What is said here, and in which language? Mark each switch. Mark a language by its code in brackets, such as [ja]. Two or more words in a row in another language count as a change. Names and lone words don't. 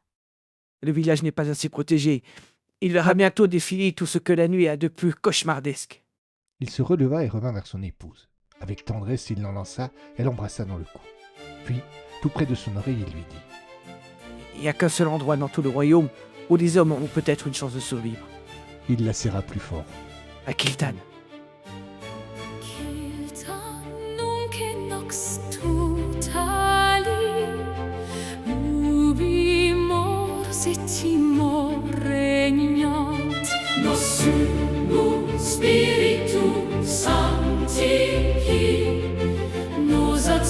[fr] Le village n'est pas assez protégé. Il verra bientôt défiler tout ce que la nuit a de plus cauchemardesque. Il se releva et revint vers son épouse. Avec tendresse, il l'enlaça et l'embrassa dans le cou. Puis, tout près de son oreille, il lui dit « Il n'y a qu'un seul endroit dans tout le royaume où les hommes ont peut-être une chance de survivre. Il la serra plus fort. À Kiltan. [la] Kiltan nunc nox tutali Ubi mors et timor regnant Nos sumus spiritum sancti Nos